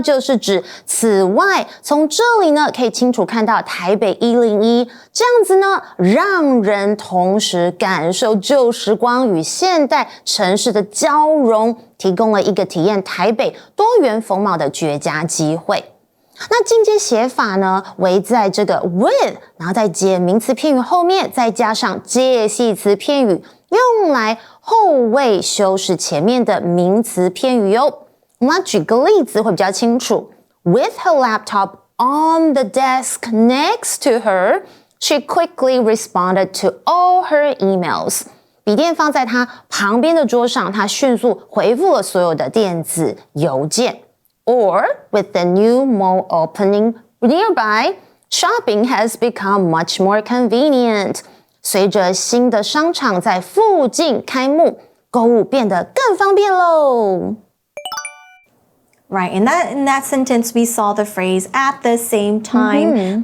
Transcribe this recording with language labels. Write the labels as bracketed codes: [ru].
[zh] 就是指此外，从这里呢可以清楚看到台北101，这样子呢让人同时感受旧时光与现代城市的交融，提供了一个体验台北多元风貌的绝佳机会。那进阶写法呢，为在这个 with， 然后再接名词片语后面，再加上介系词片语，用来后位修饰前面的名词片语哟。我们来举个例子会比较清楚。 [en] With her laptop on the desk next to her, she quickly responded to all her emails. [zh] 笔电放在她旁边的桌上，她迅速回复了所有的电子邮件。 [en] Or with the new mall opening nearby, shopping has become much more convenient. [zh] 随着新的商场在附近开幕，购物变得更方便喽。 [en] Right, in that sentence, we saw the phrase at the same time.